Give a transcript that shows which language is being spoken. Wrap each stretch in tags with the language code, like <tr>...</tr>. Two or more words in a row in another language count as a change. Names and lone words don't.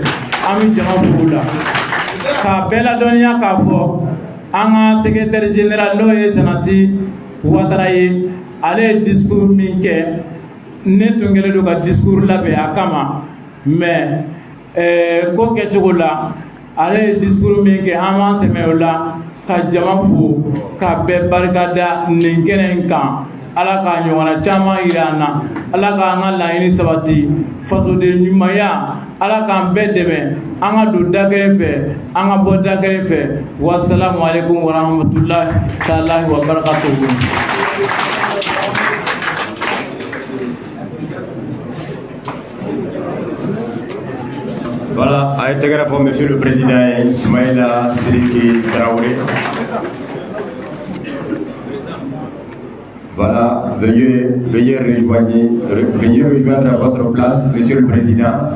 <bm>An bɛ jama fo o la k'a bɛɛ ladɔnniya k'a fɔ an ka</bm> <fr>secrétaire général</fr> <bm>n'o ye Sanasi Ouattara ye, ale ye discours min kɛ ne tun kɛlen don ka discours labɛn a kama mais ko kɛcogo la ale discours min kɛ an b'an sɛmɛ o la ka jama fo ka bɛɛ barikada nin kɛnɛ in kan. Ala k'a ɲɔgɔnna caman yira an na, Ala k'an ka laɲini sabati, fasoden ɲumanya, Ala k'an bɛɛ dɛmɛ, an ka don da kelen fɛ, an ka bɔ da kelen fɛ.</bm> <ar>والسلام عليكم ورحمة الله تعالى وبركاته.</ar> <fr>Voilà, a été grave, Monsieur le Président Ismaïla Sidiki Traoré. Voilà, veuillez rejoindre à votre place, Monsieur le Président.</fr>